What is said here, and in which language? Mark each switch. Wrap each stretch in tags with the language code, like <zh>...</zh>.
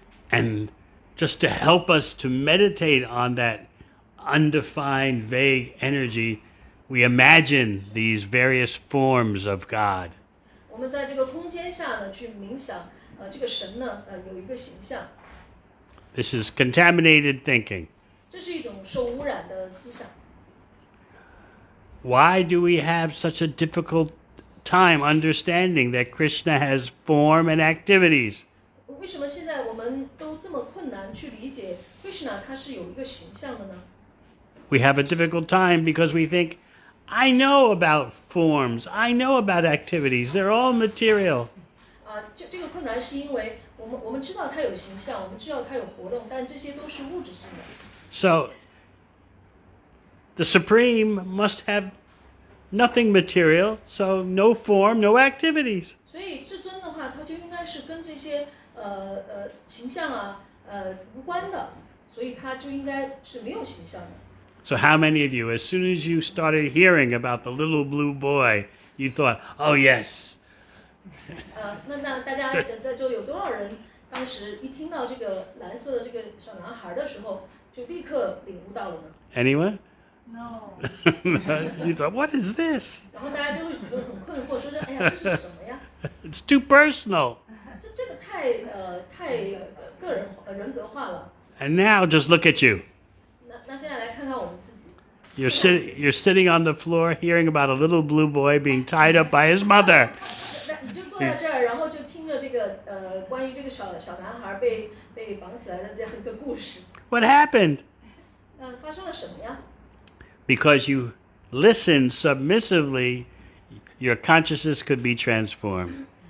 <en>And just to help us to meditate on that undefined, vague energy, we imagine these various forms of God.</en> <zh>我们在这个空间下呢，去冥想，这个神呢，有一个形象。</zh> <en>This is contaminated thinking.</en> <zh>这是一种受污染的思想。</zh> <en>Why do we have such a difficult time understanding that Krishna has form and activities?</en> <zh>为什么现在我们都这么困难去理解 Krishna 他是有一个形象的呢？</zh> <en>We have a difficult time because we think, I know about forms, I know about activities, they're all material.</en> <zh>这个困难是因为我们知道它有形象，我们知道它有活动，但这些都是物质性的。</zh> <en>So, the Supreme must have nothing material, so no form, no activities.</en> <zh>所以至尊的话，它就应该是跟这些形象啊无关的，所以它就应该是没有形象的。</zh> <en>So how many of you, as soon as you started hearing about the little blue boy, you thought, oh yes.</en> <zh>那大家在座有多少人，当时一听到这个蓝色的这个小男孩的时候，就立刻领悟到了呢？</zh> <en>Anyone? No. You thought, what is this?</en> <zh>然后大家就会觉得很困惑，说哎呀，这是什么呀？</zh> <en>It's too personal.</en> <zh>这个太个人人格化了。</zh> <en>And now just look at you.</en> <zh>那现在来看看我们自己。</zh> <en>You're sitting on the floor hearing about a little blue boy being tied up by his mother.</en> <zh>那你就坐在这儿，然后就听着这个关于这个小男孩被绑起来的这样一个故事。</zh> <en>What happened?</en> <zh>发生了什么呀？</zh> <en>Because you listened submissively, your consciousness could be transformed.</en>